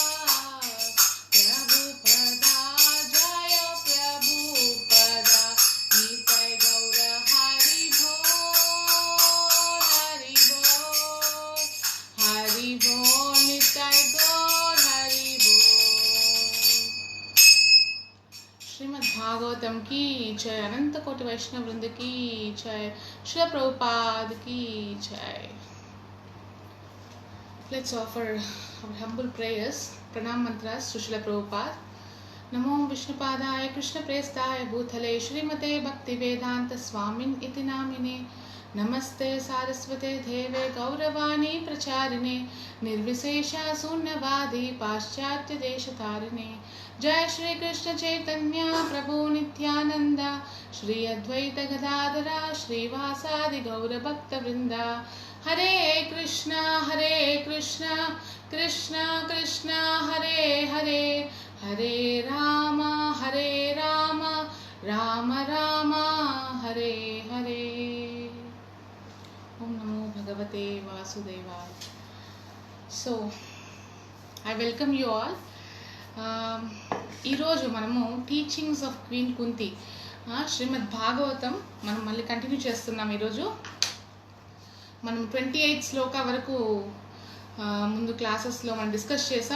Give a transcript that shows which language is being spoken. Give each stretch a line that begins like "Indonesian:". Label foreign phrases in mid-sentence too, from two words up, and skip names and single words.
Hindi: प्रभुपदा जय प्रभुपदा, निताय गौर हरि बोल, हरि बोल, हरि बोल, निताय गौर हरि बोल। श्रीमद् भागवतम की जय, अनंत कोटि वैष्णव वृंद की जय, श्री प्रभुपाद की जय।
English: Let's offer our humble prayers, pranam mantras to Srila Prabhupada.
Sanskrit: नमो विष्णुपादाय कृष्णप्रेष्ठाय भूतले श्रीमते भक्तिवेदांत स्वामिन् इति नामिने, नमस्ते सारस्वते देवे गौरवाणी प्रचारिणे, निर्विशेष शून्यवादी पाश्चात्य देशतारिणे। जय श्री कृष्ण चैतन्य प्रभु नित्यानंद, श्री अद्वैत गदाधरा श्रीवासादि गौर भक्त वृंदा। हरे कृष्ण कृष्ण कृष्ण हरे हरे, हरे राम राम राम हरे हरे। ओम नमो भगवते वासुदेवाय।
English: So I welcome you all.
Telugu: ఈరోజు మనము
English: teachings of Queen Kunti
Telugu: శ్రీమద్ భాగవతం మనం మళ్ళీ కంటిన్యూ చేస్తున్నాం. ఈరోజు మనం 28 శ్లోక వరకు ముందు క్లాసెస్లో మనం డిస్కస్ చేసాం.